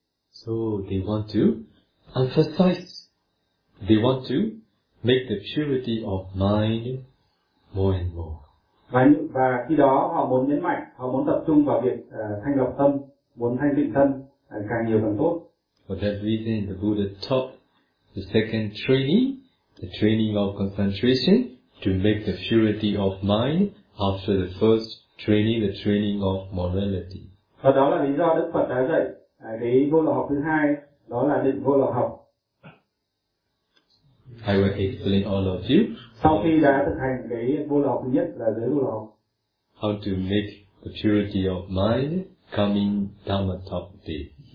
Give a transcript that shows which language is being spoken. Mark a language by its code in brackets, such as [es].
[en] So they want to emphasize, they want to make the purity of mind more and more. [vi] Và khi đó họ muốn nhấn mạnh, họ muốn tập trung vào việc thanh lọc tâm, muốn thanh tịnh tâm càng nhiều càng tốt. [en] For that reason, the Buddha taught the second training, the training of concentration, to make the purity of mind after the first training, the training of morality. [vi] Và đó là lý do Đức Phật đã dạy cái vô lậu học thứ hai, đó là định vô lậu học. [en] I will explain all of you. [vi] Sau khi đã thực hành cái vô lậu thứ nhất là giới vô lậu. [en] How to make the purity of mind coming down the top day.